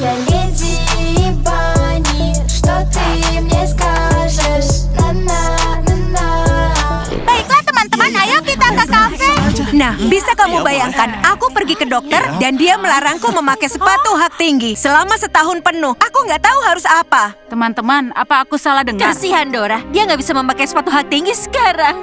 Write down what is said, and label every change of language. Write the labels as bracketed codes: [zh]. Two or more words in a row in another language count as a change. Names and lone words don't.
[ru] леди Банни, что ты мне скажешь? На-на-на-на. [id] Baiklah teman-teman, ayo kita ke kafe. Nah, bisa kamu bayangkan, aku pergi ke dokter dan dia melarangku memakai sepatu hak tinggi selama setahun penuh. Aku nggak tahu harus apa. Teman-teman, apa aku salah dengar? Kasihan Dora, dia nggak bisa memakai sepatu hak tinggi sekarang.